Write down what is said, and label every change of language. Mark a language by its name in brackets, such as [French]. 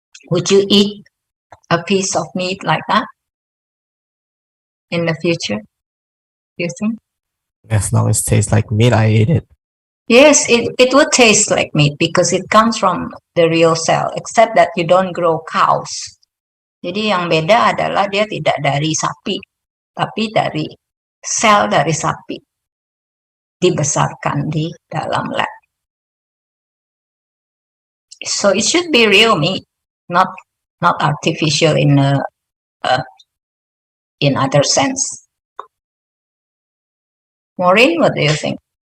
[English] Would you eat a piece of meat like that in the future? Do you think? As long as it tastes like meat, I eat it. Yes, it would taste like meat because it comes from the real cell, except that you don't grow cows. [Indonesian] Jadi yang beda adalah dia tidak dari sapi, tapi dari sel dari sapi dibesarkan di dalam lab. [English] So it should be real meat, not artificial in other sense. Maureen, what do you think?